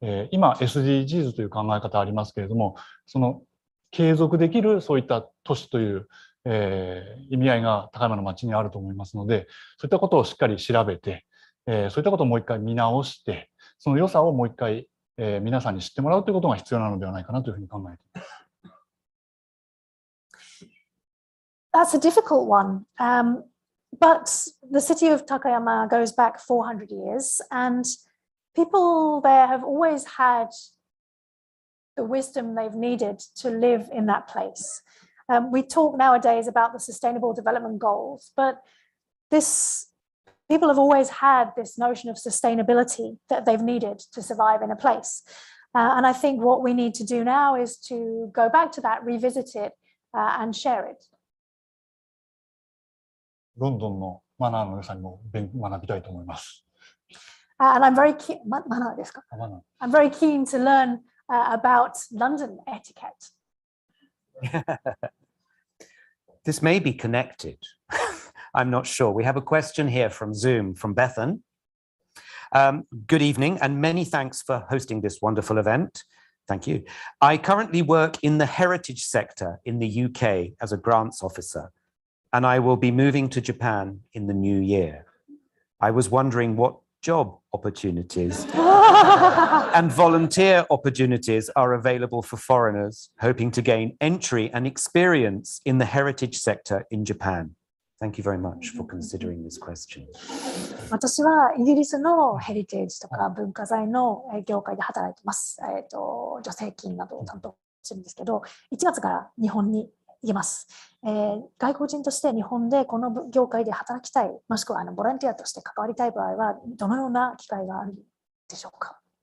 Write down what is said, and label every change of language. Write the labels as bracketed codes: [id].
[ja] 今 SDGs という考え方ありますけれども、その継続できるそういった都市という、意味合いが高山の町にあると思いますので、そういったことをしっかり調べて、そういったことをもう一回見直して、その良さをもう一回皆さんに知ってもらうということが必要なのではないかなというふうに考えています。 [en] That's a difficult one. But the city of Takayama goes back 400 years, and people there have always had the wisdom they've needed to live in that place. We talk nowadays about the Sustainable Development Goals, but people have always had this notion of sustainability that they've needed to survive in a place. And I think what we need to do now is to go back to that, revisit it, and share it. [ja] ロンドンのマナーの良さにも学びたいと思います。 [en] And I'm very keen, [ja] マナーですか？ [en] I'm very keen to learn about London etiquette. This may be connected. I'm not sure. We have a question here from Zoom from Bethan. Good evening and many thanks for hosting this wonderful event. Thank you. I currently work in the heritage sector in the UK as a grants officer, and I will be moving to Japan in the new year. I was wondering what job opportunities and volunteer opportunities are available for foreigners hoping to gain entry and experience in the heritage sector in Japan. Thank you very much for considering this question. [ja] 私はイギリスのヘリテージとか文化財の業界で働いてます。助成金などを担当してるんですけど、1月から日本に行きます。外国人として日本でこの業界で働きたい、もしくはボランティアとして関わりたい場合は、どのような機会があるでしょうか？